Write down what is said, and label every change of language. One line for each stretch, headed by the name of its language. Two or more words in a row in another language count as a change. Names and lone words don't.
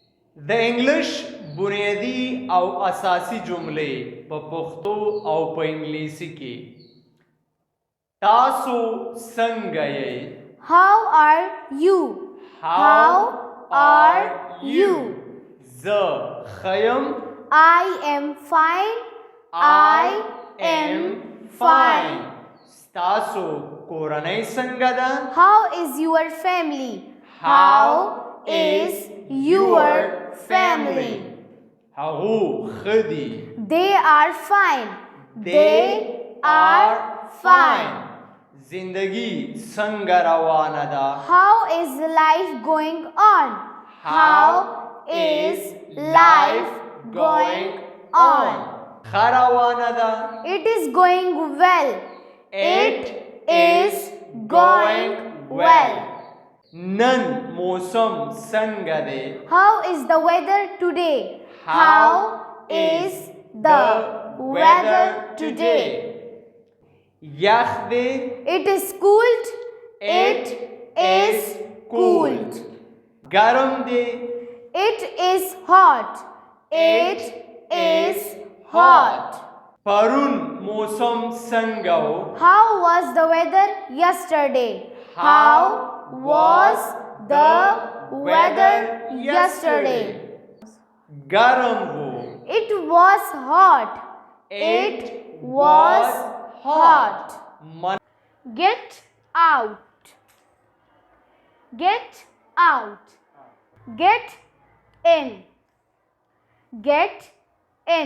Pashto: د انګلش بنیادي او اساسي جملې په پښتو او په انګلیسي کې تاسو څنګه یې؟
English: How are you? How are you?
Pashto: زه ښه یم.
English: I am fine. I am fine.
Pashto: ستاسو کورنۍ څنګه ده؟
English: How is your family? How is your family?
Pashto: هغو ښه دي.
English: They are fine. They are fine.
Pashto: زندگی څنګه روانه ده؟
English: How is life going on? How is life going on?
Pashto: ښه روانه ده.
English: It is going well. It is going well.
Pashto: نن موسم څنګه دی؟
English: How is the weather today? How is the weather today?
Pashto: یخ دی.
English: It is cooled. It is cooled.
Pashto: ګرم دی.
English: It is hot. It is hot.
Pashto: پرون موسم څنګه و؟
English: How was the weather yesterday? How was the weather yesterday?
Pashto: ګرم و.
English: It was hot. It was hot. Get out. Get out. Get in. Get in.